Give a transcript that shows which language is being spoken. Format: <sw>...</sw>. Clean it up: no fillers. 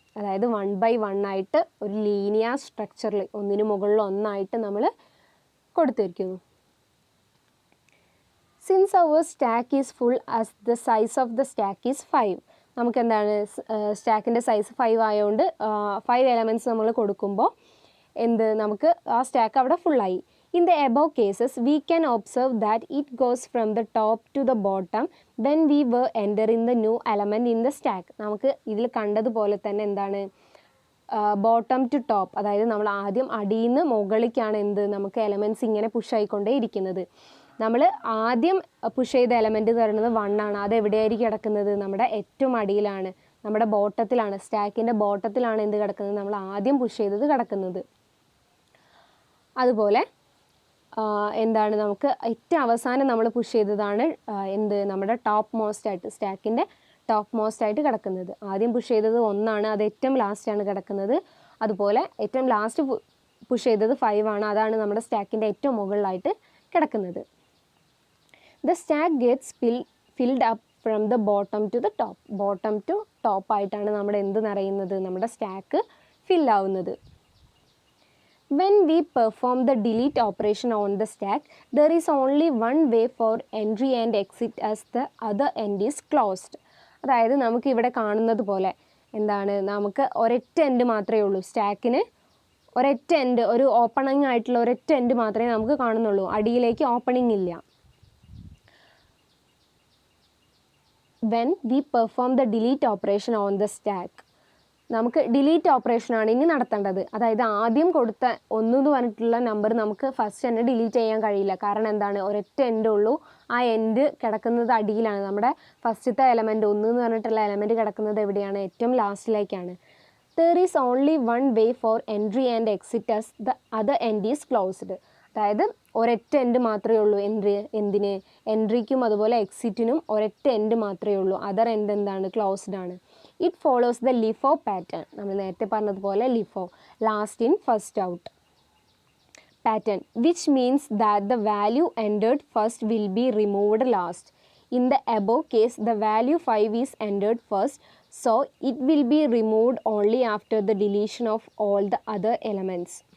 <ml>അതായത് 1 by 1 ആയിട്ട് ഒരു ലീനിയർ സ്ട്രക്ചറിൽ ഒന്നിന് മുകളിൽ ഒന്നായിട്ട് നമ്മൾ കൊടുത്തിരിക്കുന്നു.</ml> <en>since our stack is full as the size of the stack is 5,</en> <ml>നമുക്ക് എന്താണ് സ്റ്റാക്കിൻ്റെ സൈസ് 5 ആയതുകൊണ്ട് 5 എലമെൻറ്റ്സ് നമ്മൾ കൊടുക്കുമ്പോൾ എന്ത് നമുക്ക് ആ സ്റ്റാക്ക് അവിടെ ഫുള്ളായി.</ml> <en>In the above cases, we can observe that it goes from the top to the bottom when we were entering the new element in the stack.</en> <ml>നമുക്ക് ഇതിൽ കണ്ടതുപോലെ തന്നെ എന്താണ് ബോട്ടം ടു ടോപ്പ്, അതായത് നമ്മൾ ആദ്യം അടിയിൽ നിന്ന് മുകളിലേക്കാണ് എന്ത് നമുക്ക് എലമെൻറ്റ്സ് ഇങ്ങനെ പുഷ് ആയിക്കൊണ്ടേ ഇരിക്കുന്നത്. നമ്മൾ ആദ്യം പുഷ് ചെയ്ത എലമെൻറ്റ് എന്ന് പറയുന്നത് 1 ആണ്. അത് എവിടെയായിരിക്കും കിടക്കുന്നത്, നമ്മുടെ ഏറ്റവും അടിയിലാണ്, നമ്മുടെ ബോട്ടത്തിലാണ്, സ്റ്റാക്കിൻ്റെ ബോട്ടത്തിലാണ് എന്ത് കിടക്കുന്നത്, നമ്മൾ ആദ്യം പുഷ് ചെയ്തത് കിടക്കുന്നത്. അതുപോലെ എന്താണ് നമുക്ക് ഏറ്റവും അവസാനം നമ്മൾ പുഷ് ചെയ്തതാണ് എന്ത് നമ്മുടെ ടോപ്പ് മോസ്റ്റ് ആയിട്ട്, സ്റ്റാക്കിൻ്റെ ടോപ്പ് മോസ്റ്റ് ആയിട്ട് കിടക്കുന്നത്. ആദ്യം പുഷ് ചെയ്തത് 1 ആണ്, അത് ഏറ്റവും ലാസ്റ്റാണ് കിടക്കുന്നത്. അതുപോലെ ഏറ്റവും ലാസ്റ്റ് പുഷ് ചെയ്തത് 5 ആണ്, അതാണ് നമ്മുടെ സ്റ്റാക്കിൻ്റെ ഏറ്റവും മുകളിലായിട്ട് കിടക്കുന്നത്.</ml> <en>The stack gets filled up from the bottom to the top.</en> <ml>Bottom to top ആയിട്ടാണ് നമ്മുടെ എന്ത് നിറയുന്നത്, നമ്മുടെ stack ഫില്ലാവുന്നത്.</ml> <en>When we perform the delete operation on the stack, there is only one way for entry and exit as the other end is closed.</en> <ml>അതായത് നമുക്ക് ഇവിടെ കാണുന്നത് പോലെ എന്താണ് നമുക്ക് ഒരൊറ്റ എൻഡ് മാത്രമേ ഉള്ളൂ, സ്റ്റാക്കിന് ഒരൊറ്റ എൻഡ്, ഒരു ഓപ്പണിംഗ് ആയിട്ടുള്ള ഒരൊറ്റ എൻഡ് മാത്രമേ നമുക്ക് കാണുന്നുള്ളൂ, അടിയിലേക്ക് ഓപ്പണിംഗ് ഇല്ല.</ml> <en>When we perform the delete operation on the stack,</en> <ml>നമുക്ക് ഡിലീറ്റ് ഓപ്പറേഷനാണ് ഇനി നടത്തേണ്ടത്. അതായത് ആദ്യം കൊടുത്ത 1 എന്ന് പറഞ്ഞിട്ടുള്ള നമ്പർ നമുക്ക് ഫസ്റ്റ് തന്നെ ഡിലീറ്റ് ചെയ്യാൻ കഴിയില്ല. കാരണം എന്താണ്, ഒരൊറ്റ എൻഡ് ഉള്ളൂ. ആ എൻഡ് കിടക്കുന്നത് അടിയിലാണ്. നമ്മുടെ ഫസ്റ്റത്തെ എലമെൻറ്റ് 1 എന്ന് പറഞ്ഞിട്ടുള്ള എലമെൻറ്റ് കിടക്കുന്നത് എവിടെയാണ്? ഏറ്റവും ലാസ്റ്റിലേക്കാണ്.</ml> <en>There is only one way for entry and exit as the other end is closed.</en> <ml>അതായത് ഒരൊറ്റ എൻഡ് മാത്രമേ ഉള്ളൂ എന്തിന്, എൻട്രിക്കും അതുപോലെ എക്സിറ്റിനും ഒരൊറ്റ എൻഡ് മാത്രമേ ഉള്ളൂ. അതർ എൻഡ് എന്താണ്? ക്ലോസ്ഡ് ആണ്.</ml> <en>It follows the LIFO pattern.</en> <ml>നമ്മൾ നേരത്തെ പറഞ്ഞതുപോലെ</ml> <en>LIFO, last in first out pattern, which means that the value entered first will be removed last. In the above case, the value 5 is entered first, so it will be removed only after the deletion of all the other elements.</en>